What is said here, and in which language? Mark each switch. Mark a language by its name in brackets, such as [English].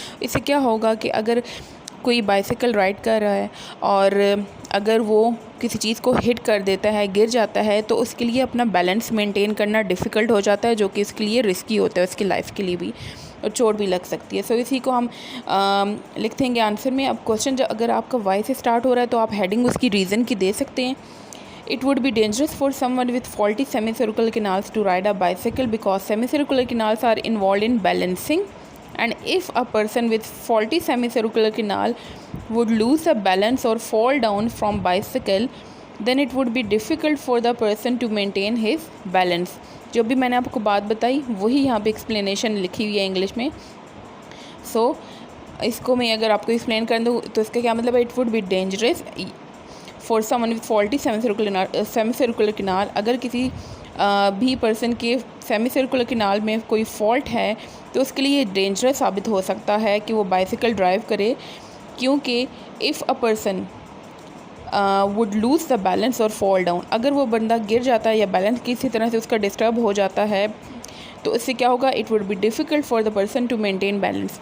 [Urdu] اس سے کیا ہوگا کہ اگر کوئی بائیسیکل رائڈ کر رہا ہے اور اگر وہ کسی چیز کو ہٹ کر دیتا ہے، گر جاتا ہے، تو اس کے لیے اپنا بیلنس مینٹین کرنا ڈیفیکلٹ ہو جاتا ہے جو کہ اس کے لیے رسکی ہوتا ہے، اس کی لائف کے لیے بھی، اور چوٹ بھی لگ سکتی ہے. سو اسی کو ہم لکھ دیں گے آنسر میں. اب کوشچن اگر آپ کا وائی سے اسٹارٹ ہو رہا ہے تو آپ ہیڈنگ اس کی ریزن کی دے سکتے ہیں. [English] It would be dangerous for someone with faulty semicircular canals to ride a bicycle because semicircular canals are involved in balancing, and if a person with faulty semicircular canal would lose the balance or fall down from bicycle, then it would be difficult for the person to maintain his balance. [Urdu] جو بھی میں نے آپ کو بات بتائی وہی یہاں پہ ایکسپلینیشن لکھی ہوئی ہے انگلش میں. سو اس کو میں اگر آپ کو ایکسپلین کر دوں تو اس کا کیا مطلب ہے؟ [English] It would be dangerous for someone with faulty semi circular canal. [Urdu] اگر کسی بھی پرسن کے سیمی سرکولر کینال میں کوئی فالٹ ہے تو اس کے لیے ڈینجرس ثابت ہو سکتا ہے کہ وہ بائیسیکل ڈرائیو کرے، کیونکہ [English] if a person would lose the balance اور fall down, [Urdu] اگر وہ بندہ گر جاتا ہے یا بیلنس کسی طرح سے اس کا ڈسٹرب ہو جاتا ہے تو اس سے کیا ہوگا؟ [English] It would be difficult for the person to maintain balance.